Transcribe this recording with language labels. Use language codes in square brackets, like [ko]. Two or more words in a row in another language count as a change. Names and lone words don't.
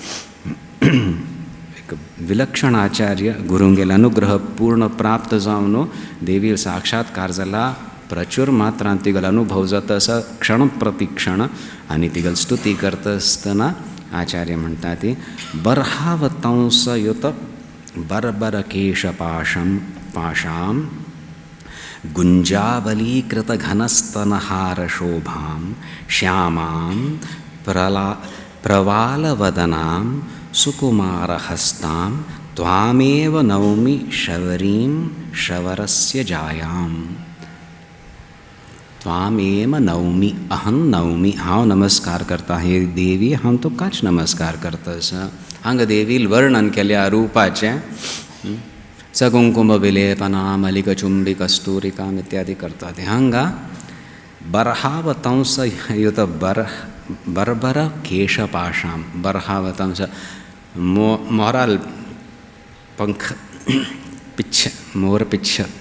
[kok] विलक्षण आचार्य गुरूंगेल अनुग्रह पूर्ण प्राप्त जावन देवी साक्षात्कार जाला प्रचूर मात्रांत तिगल अनुभव जाता असा क्षण प्रति क्षण आनी तिगल स्तुती करता आसतना आचार्य म्हणटा ती [sa] बर्हावतंसयुत बर्बर केशपाशं पाशां गुंजावलीकृत घनस्तनहार शोभां श्यामां प्रवालवदनां सुकुमारहस्तां त्वामेव नौमि शबरीं शबरस्य जायां त्वामेव नौमि अहं नौमि [kok] हांव नमस्कार करता हे देवी हांव तुकाच नमस्कार करता हांगा देवील वर्णन केल्या रुपाचें [sa] सकुंकुम विलेपनां मलिकचुंबी कस्तूरिकां [kok] इत्यादी करता ते हांगा [sa] बर्हावतंसयुत बर्बर केशपाशां बर्हावतंस [kok] मोराल पंख पिच्छ मोर पिच्छ